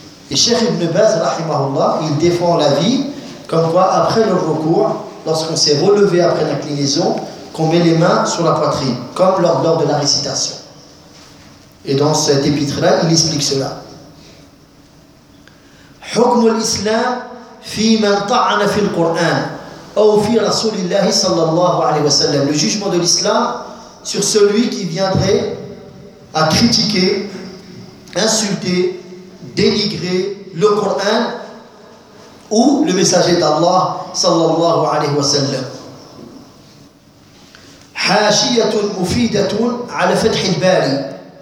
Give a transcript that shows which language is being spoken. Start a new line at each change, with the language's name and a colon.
French: Et Cheikh Ibn Baz rahimahullah, il défend la vie comme quoi après le ruku', lorsqu'on s'est relevé après l'inclinaison, qu'on met les mains sur la poitrine comme lors de la récitation. Et dans cet épître-là, il explique cela.
Arabic: حكم الإسلام في من طعن في القرآن أو في رسول الله صلى الله عليه وسلم.
French: Le jugement de l'islam sur celui qui viendrait à critiquer, insulter, dénigrer le Coran ou le messager d'Allah
Arabic: صلى الله عليه وسلم. حاشية مفيدة على فتح الباري.